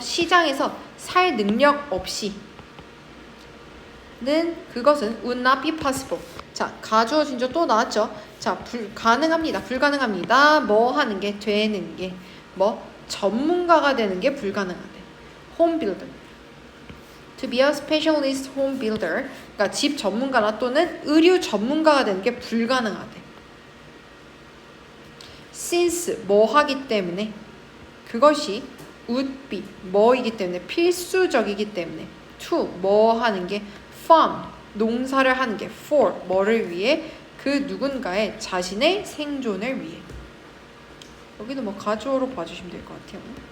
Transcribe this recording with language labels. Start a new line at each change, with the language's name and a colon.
Korean: 시장에서 살 능력 없이는 그것은
English: would not be possible.
Korean: 자, 가주어 진주 또 나왔죠? 자, 불가능합니다. 뭐 하는 게? 되는 게. 뭐? 전문가가 되는 게 불가능하대.
English: home builder. To be a specialist home builder.
Korean: 그러니까 집 전문가나 또는 의류 전문가가 되는 게 불가능하대. since 뭐 하기 때문에 그것이 would be 뭐이기 때문에 필수적이기 때문에 to 뭐 하는 게 farm 농사를 하는 게 for 뭐를 위해 그 누군가의 자신의 생존을 위해 여기는 뭐 가주어로 봐주시면 될 것 같아요.